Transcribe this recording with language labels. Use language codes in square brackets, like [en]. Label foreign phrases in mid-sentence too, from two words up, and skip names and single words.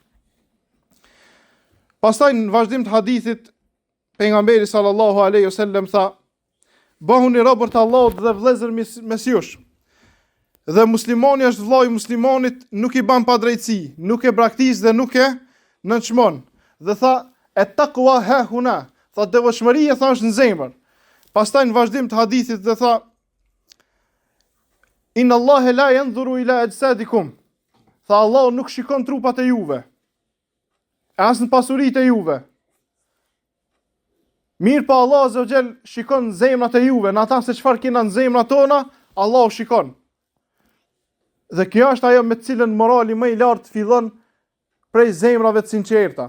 [sq] Pastaj në vazhdim të hadithit, pejgamberi [ar] صلى الله عليه وسلم [sq] tha: bëhuni robër të Allahut dhe vëllezër mes jush. Dhe muslimani është vllai i muslimanit, nuk i bën padrejtësi, nuk e braktis dhe nuk e nënçmon. Dhe tha: [ar] التقوى هاهنا. [sq] Tha devotshmëria thash në zemër. Pastaj në vazhdim të hadithit dhe tha: [ar] إن الله لا ينظر إلى أجسادكم. [sq] Tha Allah nuk shikon trupat e juve, as në pasuritë e juve. Mirë pa [ar] الله عز وجل [sq] shikon zemrat e juve, në ata se çfarë kena në zemrat tona, Allah shikon. Dhe kjo është ajo me të cilën morali më i lartë fillon prej zemrave të sinqerta.